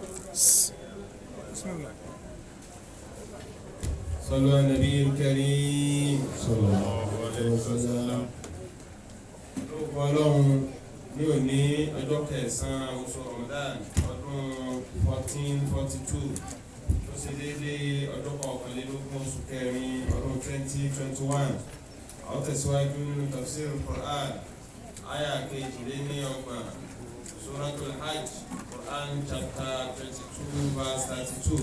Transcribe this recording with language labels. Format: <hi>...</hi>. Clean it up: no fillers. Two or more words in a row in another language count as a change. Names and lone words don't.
<ar>بسم الله. صلوا على النبي الكريم صلى الله عليه وسلم.</ar> <yo>Ọlọ́run ní òní ọjọ́ kẹsàn-án oṣù Ramadan ọdún 1442 tó ṣe déédéé ọjọ́ kọkànlélógún oṣù kẹrin ọdún 2021. Àwọn tẹ̀síwájú nínú tafsir Quran àyà kejìléníọgbọ̀n Suratul Hajj Quran</yo> <en>chapter 22 verse 32.</en>